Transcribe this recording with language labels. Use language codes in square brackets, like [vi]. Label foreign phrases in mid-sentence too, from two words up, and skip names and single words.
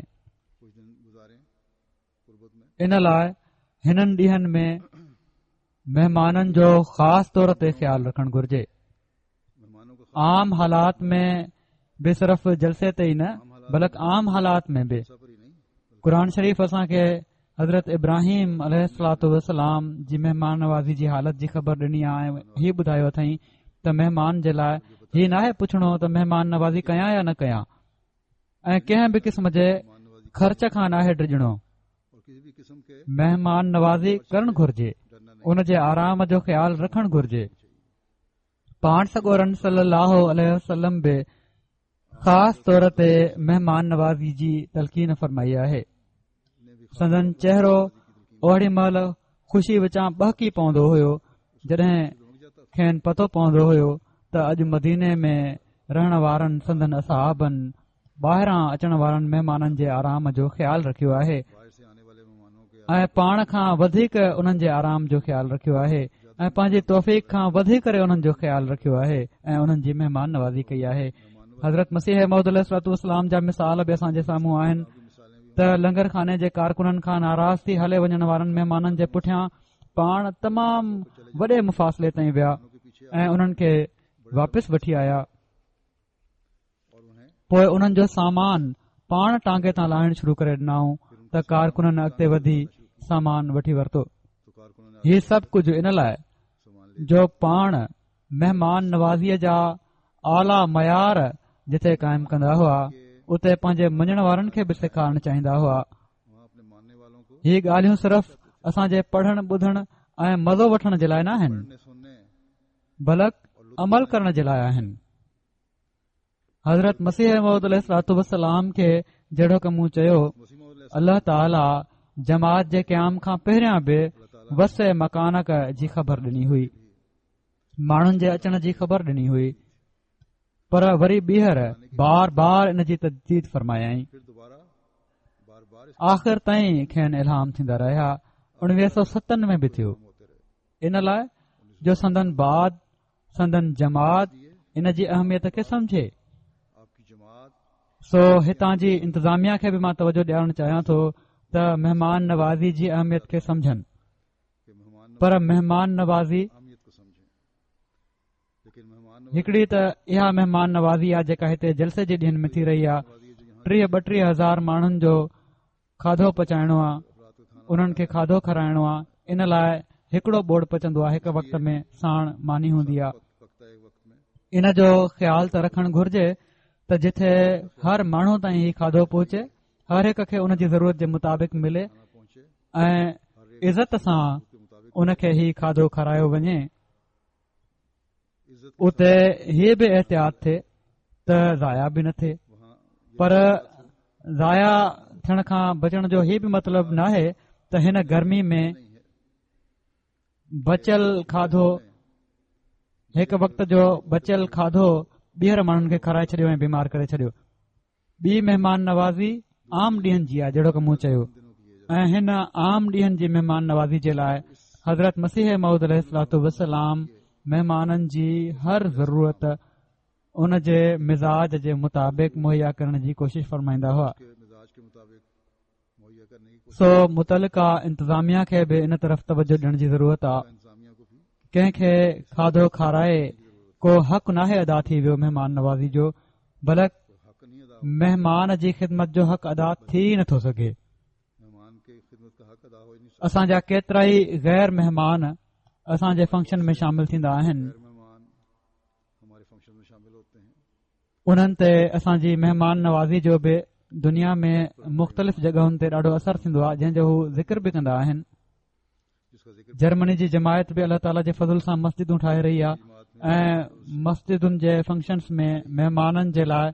[ur] कुछ दिन गुजारें कुर्बत में [sd] इन लाइ हिननि ॾींहनि में महिमाननि जो ख़ासि तौर ते ख़्यालु रखणु घुर्जे। [ur] मेहमानों को [sd] आम हालात में बि सिर्फ़ जलसे ते ई न बल्कि आम हालात में बि [ur] खासा पर ही नहीं [sd] क़ुर शरीफ़ असांखे हज़रत इब्राहिम [ar] عليه الصلاة والسلام [sd] जी महिमान नवाज़ी जी हालत जी ख़बर ॾिनी आहे ऐं हीउ ॿुधायो अथई त महिमान जे लाइ हीउ नाहे पुछणो त महिमान नवाज़ी कयां या न कयां ऐं कंहिं बि क़िस्म जे [ur] मेहमान नवाजी [sd] ख़र्च खां नाहे ड्रिजणो। [ur] और किसी भी किस्म के [sd] महिमान नवाज़ी करणु घुर्जे, [ur] डरना नहीं [sd] उन जे आराम जो ख़्यालु रखणु घुर्जे। पाण सॻोरन [ar] صلى الله عليه وسلم [sd] बि ख़ासि तौर ते महिमान नवाज़ी जी तलक़ीन फरमाई आहे। [ur] ने भी [sd] संदन चहिरो ओड़ी महिल ख़ुशी विचां बहकी पवंदो हुयो जॾहिं खेनि पतो पवंदो हुयो त अॼु मदीने में रहण वारनि संदन असहाबनि ॿाहिरां अचण वारनि महिमाननि जे आराम जो ख़्यालु रखियो आहे [ur] बाहर से आने वाले मेहमानों के [sd] ऐं पाण खां वधीक उन्हनि जे आराम जो ख़्यालु रखियो आहे ऐं पंहिंजी तौफ़ीक़ खां वधी करे उन्हनि जो ख़्यालु रखियो आहे ऐं उन्हनि जी महिमान नवाज़ी कई आहे। हज़रत मसीह मौद अलैहिस्सलाम जा मिसाल बि असांजे साम्हूं आहिनि [ur] मिसालें भी [sd] त लंगर खाने जे कारकुननि खां नाराज़ थी हले वञण वारनि महिमाननि जे पुठियां पाण तमामु वॾे मुफ़ासिले ताईं विया [ur] के पीछे [sd] ऐं उन्हनि खे वापसि वठी आया। [ur] और उन्हें [sd] पोइ उन्हनि जो सामान पाण टांगे तां लाहिण शुरू करे ॾिनऊं त कारकुननि अॻिते वधी सामान वठी वरितो। [ur] तो कारकुनों ने [sd] हीउ सभु कुझु इन लाइ [ur] सामान ले [sd] जो पाण महिमान नवाज़ीअ जा आला मयार जिथे क़ाइमु कंदा हुआ उते पंहिंजे मञण वारनि खे बि सेखारणु चाहींदा हुआ। [ur] वहाँ अपने मानने वालों को [sd] हीअ ॻाल्हियूं सिर्फ़ असांजे पढ़ण ॿुधण ऐं मज़ो वठण जे लाइ न आहिनि, [ur] पढ़ने सुनने [sd] बल्कि अमल करण जे लाइ आहिनि। हज़रत मसीह मौद अलैहिस्सलाम खे जहिड़ो कमु चयो, मसीह मौद अल्लाह ताला जमात जे क़याम खां पहिरियां बि वसे मकानक जी ख़बर ॾिनी हुई, माण्हुनि जे अचण जी ख़बर ॾिनी हुई, पर वरी ॿीहर बार बार इन जी तजदीद फरमायाई। [ur] फिर दोबारा बार बार [sd] आख़िर ताईं खेनि इल्हाम थींदा रहिया। 1997 में बि थियो। [ur] होते रहे। [sd] इन लाइ जो संदन बाद संदन जमात इन जी अहमियत खे समझे। [ur] आपकी जमात [sd] सो हितां जी इंतज़ामिया खे बि मां तवजो ॾियारणु चाहियां थो त महिमान नवाज़ी जी अहमियत खे समझनि, [ur] के मेहमान [sd] पर महिमान नवाज़ी [ur] अहमियत को समझें। लेकिन मेहमान [sd] हिकिड़ी त इहा महिमान नवाज़ी आहे जेका हिते जलसे जे ॾींहनि में थी रही आहे। [ur] नवाज़ी जो यहाँ [sd] 30-32 हज़ार माण्हुनि जो खाधो पचाइणो आहे, [ur] रात को खाना [sd] उन्हनि खे खाधो खाराइणो आहे। इन लाइ हिकिड़ो बोर्ड पचंदो आहे, हिकु वक़्त में साण मानी हूंदी आहे। [ur] पकता है एक वक्त में [sd] इन जो ख़्यालु त रखणु घुर्जे त जिथे हर माण्हू ताईं ही खाधो पहुचे, हर हिक खे उन जी ज़रूरत जे मुताबिक़ मिले [ur] खाना पहुंचे [sd] ऐं इज़त सां [ur] के मुताबिक [sd] उन खे ही खाधो खारायो वञे। [ur] इज्जत [sd] उते हीअ बि एहतियात थिए त ज़ाया बि न थिए, [ur] वहाँ [sd] पर ज़ाया थियण खां बचण जो हीअ बि मतिलबु न आहे त हिन गर्मी में [ur] नहीं है। [sd] बचियल खाधो हिकु वक़्त जो बचियल खाधो ॿीहर माण्हुनि खे खाराए छॾियो ऐं बीमार करे छॾियो। ॿी महिमान नवाज़ी आम ॾींहनि जी आहे जहिड़ो की मूं चयो, ऐं हिन आम ॾींहनि जी महिमान नवाज़ी जे लाइ हज़रत मसीह मऊद अलैहिस्सलाम महिमाननि जी हर ज़रूरत उन जे मिज़ाज जे मुताबिक़ मुहैया करण जी कोशिश फरमाईंदा हुआ। [ur] के मिजाज के मुताबिक मुहैया करने की [sd] सो मुतलका इंतज़ामिया खे बि इन तरफ़ तवजो ॾियण जी ज़रूरत आहे। [ur] इंतजामिया को भी [sd] कंहिंखे खाधो खाराए को हक़ नाहे अदा थी वियो महिमान नवाज़ी जो, बल्कि [ur] हक नहीं अदा [sd] महिमान जी ख़िदमत जो हक़ अदा थी नथो सघे। [ur] मेहमान के खिदमत का हक अदा हो ही नहीं सकता। [sd] असांजा केतिरा ई गैर महिमान असांजे फंक्शन में शामिल थींदा आहिनि, [ur] गैर मेहमान हमारे फंक्शन में शामिल होते हैं। [sd] उन्हनि ते असांजी महिमान नवाज़ी जो बि दुनिया में मुख़्तलिफ़ जॻहुनि ते ॾाढो असरु थींदो आहे, जंहिंजो हू ज़िक्र बि कंदा आहिनि। [ur] जिसका जिक्र [sd] जर्मनी जी जमायत बि अल्लाह ताला जे फज़ल सां मस्जिदूं ठाहे रही आहे ऐं मस्जिदुनि जे फंक्शन्स में महिमाननि जे लाइ